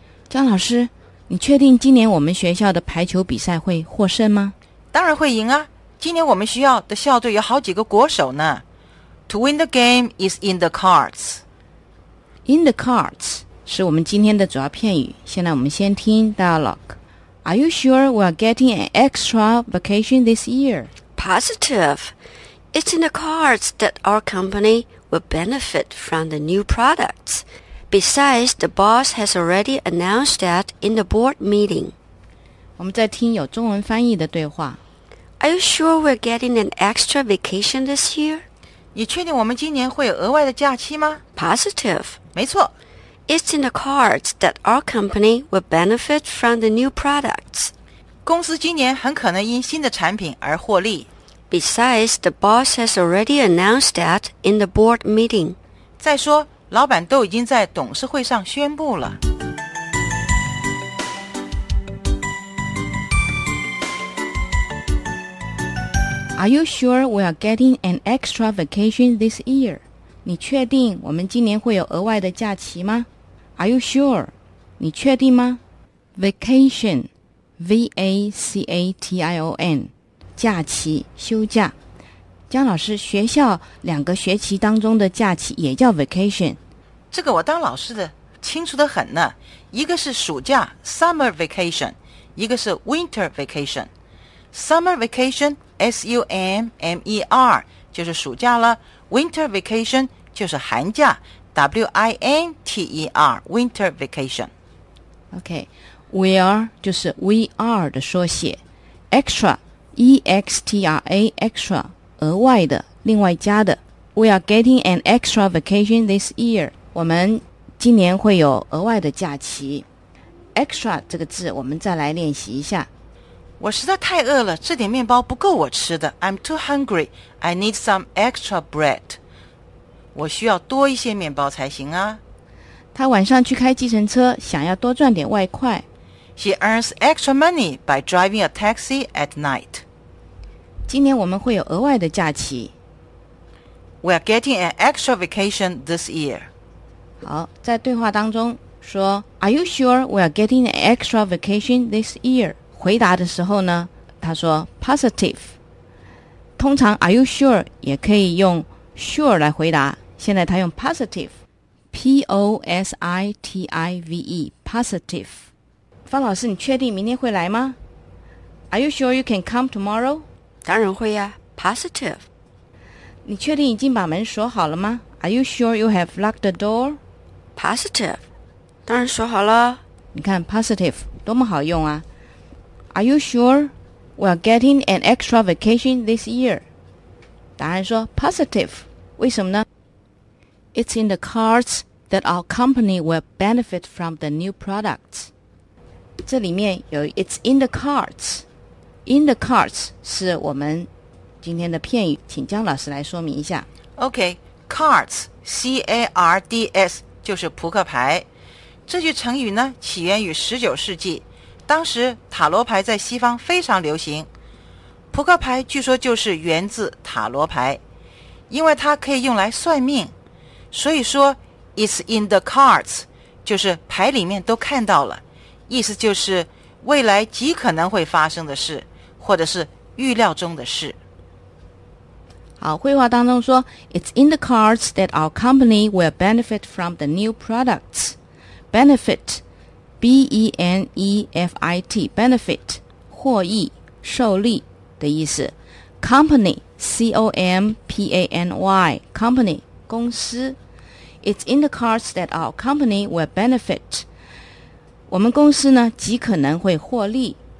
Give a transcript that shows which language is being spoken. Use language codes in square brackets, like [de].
[zh] 张老师，你确定今年我们学校的排球比赛会获胜吗？当然会赢啊！今年我们学校的校队有好几个国手呢。 [en] To win the game is in the cards. [zh] In the cards 是我们今天的主要片语。现在我们先听 dialogue。 [en] Are you sure we are getting an extra vacation this year? Positive. It's in the cards that our company will benefit from the new products. Besides, the boss has already announced that in the board meeting. [zh] 我们在听有中文翻译的对话。 [en] Are you sure we're getting an extra vacation this year? [zh] 你确定我们今年会有额外的假期吗？ [en] Positive. [zh] 没错。 [en] It's in the cards that our company will benefit from the new products. [zh] 公司今年很可能因新的产品而获利。 [en] Besides, the boss has already announced that in the board meeting. [zh] 再说老板都已经在董事会上宣布了。 [en] Are you sure we are getting an extra vacation this year? [zh] 你确定我们今年会有额外的假期吗？ [en] Are you sure? [zh] 你确定吗？Vacation, V-A-C-A-T-I-O-N, 假期，休假。江老师，学校两个学期当中的假期也叫 vacation。这个我当老师的清楚得很呢，一个是暑假 summer vacation， 一个是 winter vacation。 summer vacation S-U-M-M-E-R 就是暑假了， winter vacation 就是寒假， W-I-N-T-E-R winter vacation。 OK， we are 就是 we are 的缩写， extra E-X-T-R-A extra 额外的，另外加的。 [en] we are getting an extra vacation this year， [zh] 我们今年会有额外的假期。 extra 这个字我们再来练习一下。我实在太饿了，这点面包不够我吃的。 [en] I'm too hungry, I need some extra bread. [zh] 我需要多一些面包才行啊。他晚上去开计程车，想要多赚点外快。 [en] She earns extra money by driving a taxi at night. [zh] 今年我们会有额外的假期。 [en] We are getting an extra vacation this year. [zh] 好，在对话当中说 [en] Are you sure we are getting an extra vacation this year? [zh] 回答的时候呢，他说 Positive。通常 [en] Are you sure [zh] 也可以用 sure 来回答，现在他用 positive， P-O-S-I-T-I-V-E positive。方老师，你确定明天会来吗？ [en] Are you sure you can come tomorrow? [zh] 当然会呀， positive。你确定已经把门锁好了吗？ [en] Are you sure you have locked the door? [zh] Positive， 当然说好了。你看 positive 多么好用啊。 [en] Are you sure we are getting an extra vacation this year? [zh] 答案说 positive， 为什么呢？ [en] It's in the cards that our company will benefit from the new products。 [zh] 这里面有 it's in the cards， in the cards 是我们今天的片语，请江老师来说明一下。 OK， cards C-A-R-D-S就是扑克牌。这句成语呢，起源于19世纪，当时塔罗牌在西方非常流行。扑克牌据说就是源自塔罗牌，因为它可以用来算命，所以说 It's in the cards 就是牌里面都看到了，意思就是未来极可能会发生的事，或者是预料中的事。好，绘画当中说 [en] It's in the cards that our company will benefit from the new products. [zh] Benefit B-E-N-E-F-I-T benefit 获益受利的意思。 Company C-O-M-P-A-N-Y company 公司。 [en] It's in the cards that our company will benefit. [zh] 我们公司呢极可能会获利。